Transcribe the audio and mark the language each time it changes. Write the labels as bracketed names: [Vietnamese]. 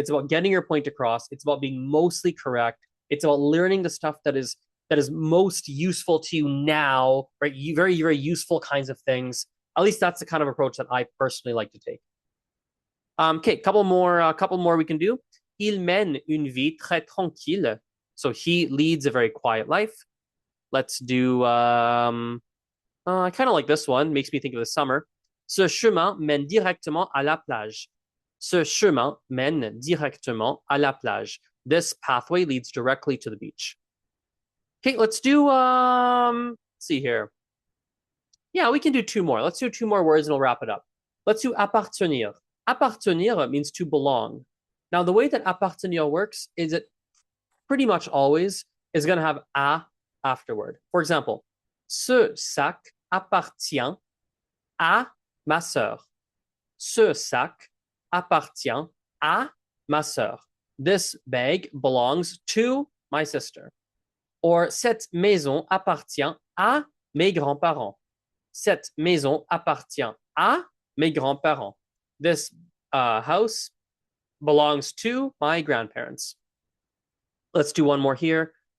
[English] It's about getting your point across. It's about being mostly correct. It's about learning the stuff that is most useful to you now, right? Very, very useful kinds of things. At least that's the kind of approach that I personally like to take. Okay, couple more we can do. [French] Il mène une vie très tranquille. [English] So he leads a very quiet life. Let's do I kind of like this one. Makes me think of the summer. [French] Ce chemin mène directement à la plage. Ce chemin mène directement à la plage. [English] This pathway leads directly to the beach. Okay, let's do let's see here. Yeah, we can do two more. Let's do two more words and we'll wrap it up. Let's do appartenir. Appartenir means to belong. Now, the way that appartenir works is it pretty much always is going to have a afterward. For example, [French] ce sac appartient à ma sœur. Ce sac appartient à ma sœur. [English] This bag belongs to my sister. [French] Or cette maison appartient à mes grands-parents. Cette maison appartient à mes grands-parents. [English] This house belongs to my grandparents. Let's do one more here.